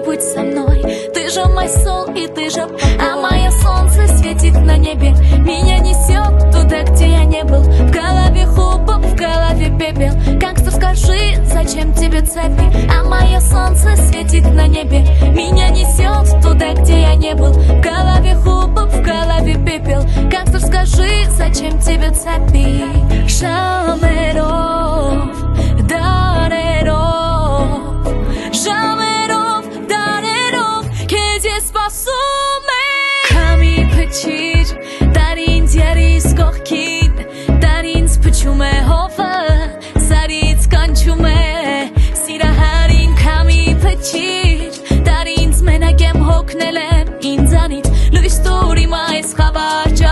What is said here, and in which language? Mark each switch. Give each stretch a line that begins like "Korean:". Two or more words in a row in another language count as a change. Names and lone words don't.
Russian: будь со мной Ты же мой сол и ты же покой А мое солнце светит на небе Меня несет туда, где я не был В голове хлопок, в голове пепел Гангстер, скажи, зачем тебе цепи А мое солнце светит на небе Меня несет туда, где я не был В голове хлопок, в голове пепел Гангстер, скажи, зачем тебе цепи
Armenian: Ժամերով, դարերով Ժամերով, դարերով Քեզ ես սպասում եմ Քամի փչիր, դար ինձ երիս կողքին Դար ինձ փչում է հովը Սարից կանչում է Սիրահարին քամի փչիր Դար ինձ մենակ եմ հոգնել եմ ինձանից Լույս տուր իմ այս խավար